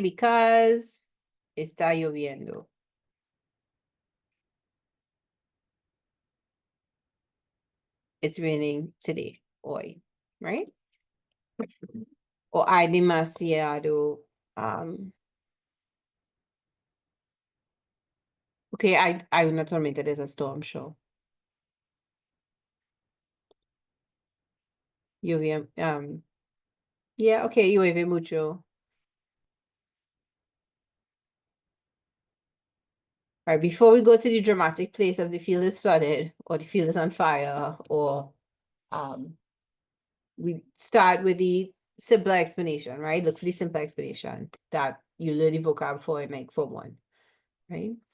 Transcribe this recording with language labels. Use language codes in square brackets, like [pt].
[en] Because [es] está lloviendo. [en] It's raining today, [es] hoy, [en] right? [es] O hay demasiado, okay, hay una tormenta, [en] there's a storm show. [es] Lluvia, yeah, okay, llueve mucho. [en] Right, before we go to the dramatic place of the field is flooded, or the field is on fire, or we start with the simple explanation, right? Look for the simple explanation that you learn the vocab for in like Form 1, right?